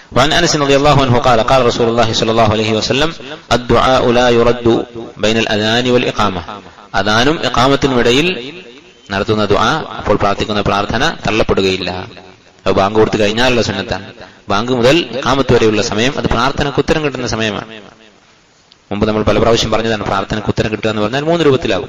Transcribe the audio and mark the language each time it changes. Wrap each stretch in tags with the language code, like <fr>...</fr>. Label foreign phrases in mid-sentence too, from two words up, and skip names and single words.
<ar>وعن أنس رضي الله عنه قال قال رسول الله صلى الله عليه وسلم الدعاء لا يرد بين الأذان والإقامة.</ar> <ml>അദാനും ഇഖാമത്തിനും ഇടയിൽ നടത്തുന്ന ദുആ, അപ്പോൾ പ്രാർത്ഥിക്കുന്ന പ്രാർത്ഥന തള്ളപ്പെടുകയില്ല. അത് ബാങ്ക് കൊടുത്തു കഴിഞ്ഞാലുള്ള സുന്നത്താണ്. ബാങ്ക് മുതൽ ഇഖാമത്ത് വരെയുള്ള സമയം അത് പ്രാർത്ഥനയ്ക്ക് ഉത്തരം കിട്ടുന്ന സമയമാണ്. മുമ്പ് നമ്മൾ പല പ്രാവശ്യം പറഞ്ഞതാണ്, പ്രാർത്ഥനയ്ക്ക് ഉത്തരം കിട്ടുക എന്ന് പറഞ്ഞാൽ 3 രൂപത്തിലാകും.</ml>